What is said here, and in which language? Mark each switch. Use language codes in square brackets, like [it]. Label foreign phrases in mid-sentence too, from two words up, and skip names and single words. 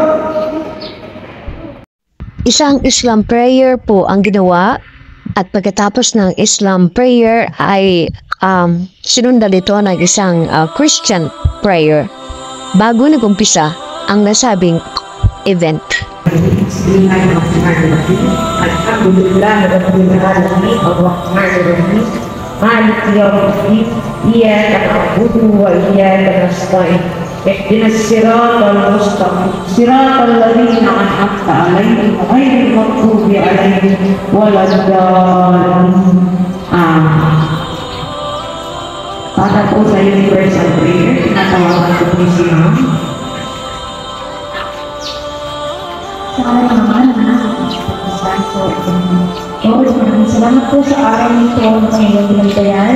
[tl] Isang [en] Islam prayer [tl] po ang ginawa at pagkatapos ng [en] Islam prayer [tl] ay sinundan ito ng isang [en] Christian prayer [tl] bago nag-umpisa ang nasabing event. [ar] الحمد لله رب العالمين الرحمن الرحيم مالك يوم الدين إياك نعبد وإياك نستعين اهدنا الصراط المستقيم صراط الذين أنعمت عليهم غير المغضوب عليهم ولا الضالين. [tl] Para po sa [en] universal prayer, [tl] tinatawagan ko po si Ma'am. Maraming salamat po sa araw nito na ngayon binagdayan.